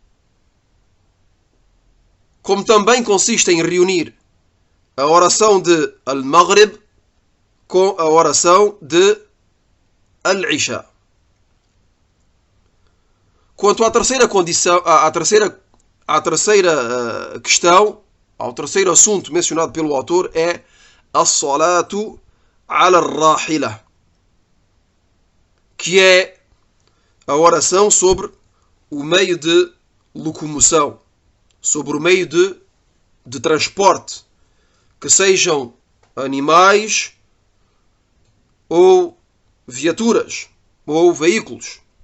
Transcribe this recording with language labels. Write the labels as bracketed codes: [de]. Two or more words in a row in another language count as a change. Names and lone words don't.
[pt] Como também consiste em reunir a oração de Al-Maghrib com a oração de Al-Isha. Quanto à terceira condição, à terceira questão, ao terceiro assunto mencionado pelo autor, é [ar] الصلاة على الراحلة, [pt] que é a oração sobre o meio de locomoção, sobre o meio de transporte, que sejam animais ou viaturas ou veículos.